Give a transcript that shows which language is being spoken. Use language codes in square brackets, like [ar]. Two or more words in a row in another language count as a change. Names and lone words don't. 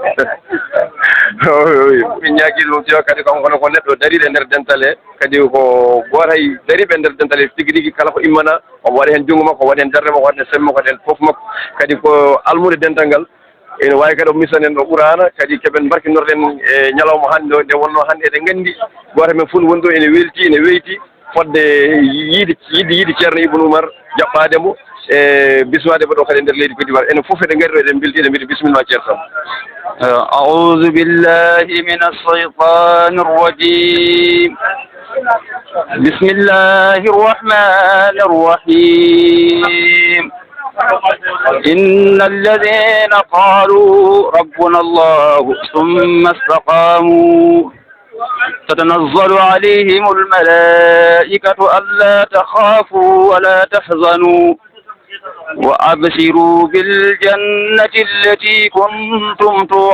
[ff] min ñaagui ɗum tewa kadi kam kono ko neɗɗo dariɗo e nder dental he kadi ko goto hay dariɓe e nder dental he tigui rigui kala ko immana omo waɗa hen junngo makko o waɗa hen darde makko o waɗa hen sembe makko waɗa hen foof makko kadi ko almude dental ngal ene wawi kadi o misanen ɗo ɓuurana kadi keɓen barkinorɗen e ñalawma hannde o nde wonno hannde eɗen gandi goto men fof woni ɗo ene welti ene weyti fodde yiide ceerno Ibnu Umar jaɓɓademo e bismademo ɗo kadi e nder leydi Côte d'Ivoire enen fof eɗen gari ɗo eɗen belti eɗen mbiɗa bisimilla ceerno Samba [ar] أعوذ بالله من الشيطان الرجيم بسم الله الرحمن الرحيم إن الذين قالوا ربنا الله ثم استقاموا تتنزل عليهم الملائكة ألا تخافوا ولا تحزنوا وأبشروا بالجنة التي كنتم